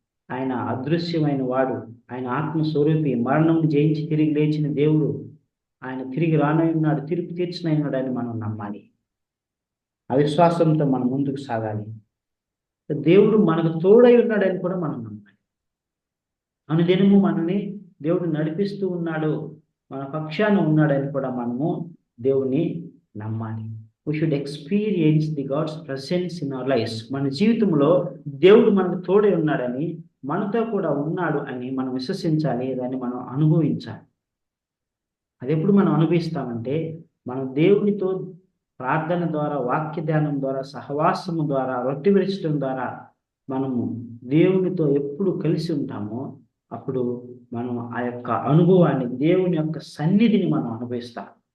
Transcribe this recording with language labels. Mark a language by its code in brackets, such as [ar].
[te] ఆయన అదృశ్యమైన వాడు, ఆయన ఆత్మస్వరూపి, మరణం జయించి తిరిగి లేచిన దేవుడు, ఆయన తిరిగి రానయ్యున్నాడు, తీర్పు తీర్చినయ్యున్నాడు అని మనం నమ్మాలి. అవిశ్వాసంతో మనం ముందుకు సాగాలి. దేవుడు మనకు తోడై ఉన్నాడని కూడా మనం నమ్మాలి. అనుదినము మనల్ని దేవుడు నడిపిస్తూ ఉన్నాడు, మన పక్షాన ఉన్నాడని కూడా మనము దేవుని నమ్మాలి. [en] We should experience the God's presence in our lives. [te] మన జీవితంలో దేవుడు మనకు తోడై ఉన్నాడని, మనతో కూడా ఉన్నాడు అని మనం విశ్వసించాలి, దాన్ని మనం అనుభవించాలి. అది ఎప్పుడు మనం అనుభవిస్తామంటే మనం దేవునితో ప్రార్థన ద్వారా, వాక్య ధ్యానం ద్వారా, సహవాసము ద్వారా, రొట్టె విరచడం ద్వారా మనము దేవునితో ఎప్పుడు కలిసి ఉంటామో అప్పుడు మనం ఆ యొక్క అనుభవాన్ని, దేవుని యొక్క సన్నిధిని మనం అనుభవిస్తాం.